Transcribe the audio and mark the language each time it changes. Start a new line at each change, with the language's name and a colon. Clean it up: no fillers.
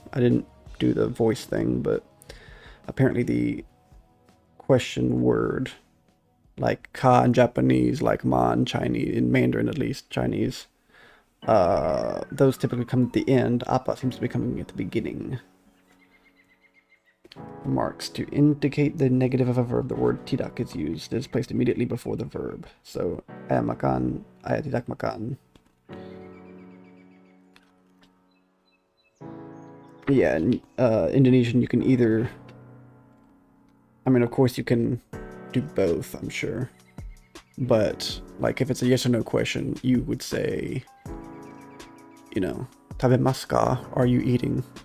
English: I didn't do the voice thing, but apparently the question word, like ka in Japanese, like ma in Chinese, in Mandarin at least, Chinese, those typically come at the end. Apa seems to be coming at the beginning. Marks to indicate the negative of a verb, the word tidak is used. It is placed immediately before the verb.
Indonesian: So ayah makan, ayah tidak makan.
English: Yeah, in Indonesian you can either, of course you can do both, I'm sure. But, like, if it's a yes or no question, you would say,
Japanese: tabemasu ka?
English: Are you eating?